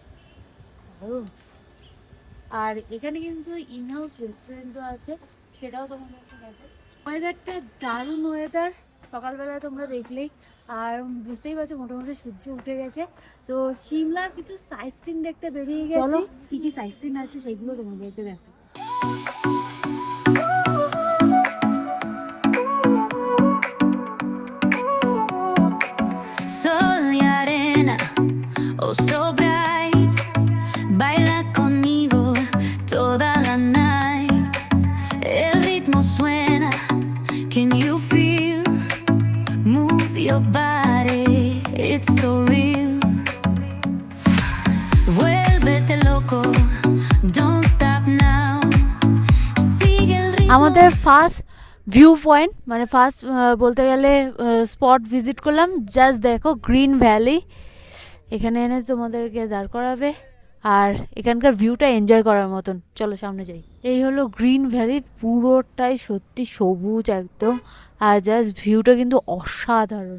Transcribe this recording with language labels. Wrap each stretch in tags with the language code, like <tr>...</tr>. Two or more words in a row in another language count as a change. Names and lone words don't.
<bn>আর এখানে কিন্তু ইনহাউস রেস্টুরেন্টও আছে, সেটাও তোমাদেরকে দেখো। ওয়েদারটা দারুণ ওয়েদার, সকালবেলা তোমরা দেখলেই, আর বুঝতেই পারছো মোটামুটি সূর্য উঠে গেছে। তো সিমলার কিছু</bn> <en>sight seen</en> <bn>দেখতে বেরিয়ে গেছি, কি কি</bn> <en>sight seen</en> <bn>আছে সেগুলো তোমাদেরকে দেখো।</bn> <es>Sol y arena,</es> <en>oh so bright,</en> <es>baila conmigo toda la night. El ritmo suena,</es> <en>can you feel? Move your body, it's so real.</en> <es>Vuélvete loco,</es> <en>don't stop now.</en> <es>Sigue el ritmo.</es> <bn>আমাদের</bn> <en>first view point,</en> <bn>মানে ফার্স্ট বলতে গেলে</bn> <en>spot visit</en> <bn>করলাম। জাস্ট দেখো গ্রিন ভ্যালি, এখানে এনে তোমাদেরকে দাঁড় করাবে আর এখানকার ভিউটা এনজয় করার মতন। চলো সামনে যাই। এই হলো গ্রিন ভ্যালি, পুরোটাই সত্যি সবুজ একদম, আর জাস্ট ভিউটা কিন্তু অসাধারণ।</bn>